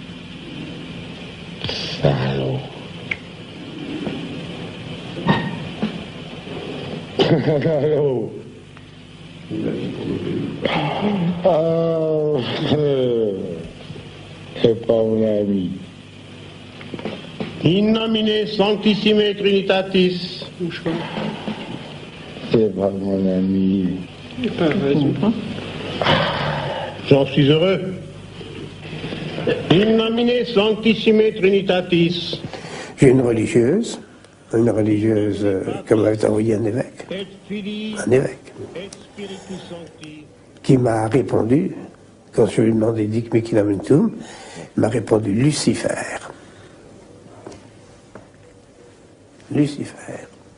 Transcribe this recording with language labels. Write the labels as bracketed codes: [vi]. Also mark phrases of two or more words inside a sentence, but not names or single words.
[fr] Salaud. Salaud. Ah, c'est pas mon ami. [la] In nomine sanctissime Trinitatis. [fr] C'est pas mon ami. J'en suis heureux. [la] In nomine sanctissime Trinitatis. [fr] J'ai une religieuse comme m'avait envoyé un évêque, qui m'a répondu, quand je lui ai demandé [la] Dic micinamentum, [fr] m'a répondu Lucifer. Lucifer.